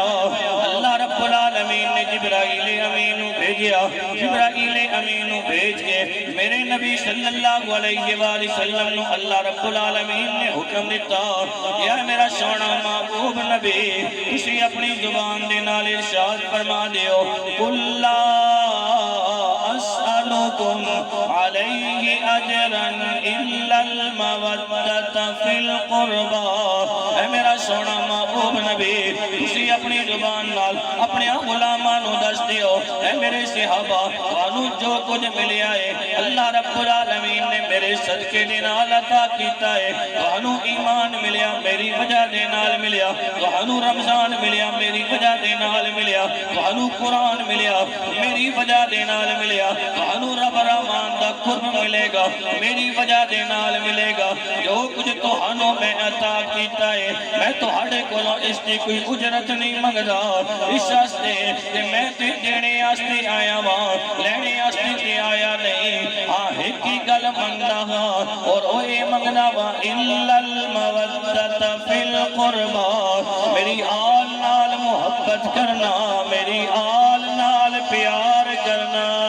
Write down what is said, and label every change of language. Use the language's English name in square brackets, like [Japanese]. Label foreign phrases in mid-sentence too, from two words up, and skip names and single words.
[Arabic] اللہ رب العالمین [Punjabi] نے جبرائیل امین بھیجیا، جبرائیل امین بھیج کے میرے نبی [Arabic] صلی اللہ علیہ وآلہ وسلم [Punjabi] نے [Arabic] اللہ رب العالمین [Punjabi] نے حکم دیتا، یا میرا سونا محبوب نبی کسی اپنی زبان دے نال ارشاد فرما دیو، [Arabic] قُلْ لَا أَسْأَلُكُمْ عَلَيْهِ أَجْرًا إِلَّا الْمَوَدَّةَ فِي الْقُرْبَى۔ [Punjabi] اے میرا سونا محبوب نبی تسی اپنی زبان نال اپنے غلاماں نو دس دیو، اے میرے صحابہ تانوں جو کچھ ملیا ہے [Arabic] اللہ رب العالمین [Punjabi] نے میرے صدقے دے نال عطا کیتا ہے تانوں ایمان ملیا میری وجہ دے نال ملیا تانوں رمضان ملیا میری وجہ دے نال ملیا تانوں قرآن ملیا میری وجہ دے نال ملیا تانوں رب رحمان دا قرب ملے گا میری وجہ دے نال ملے گا جو کچھ تانوں میں عطا کیتا ہے میں تہاڈے کولوں اس دی کوئی اجرت نہیں منگدا اس واسطے کہ میں تے دینے واسطے آیا ہاں لینے واسطے تے آیا نہیں ہاں ایک ہی گل منگدا ہاں اور او اے منگنا وا [Arabic] الا المودۃ فی القربى [Punjabi] میری آل نال محبت کرنا میری آل نال پیار کرنا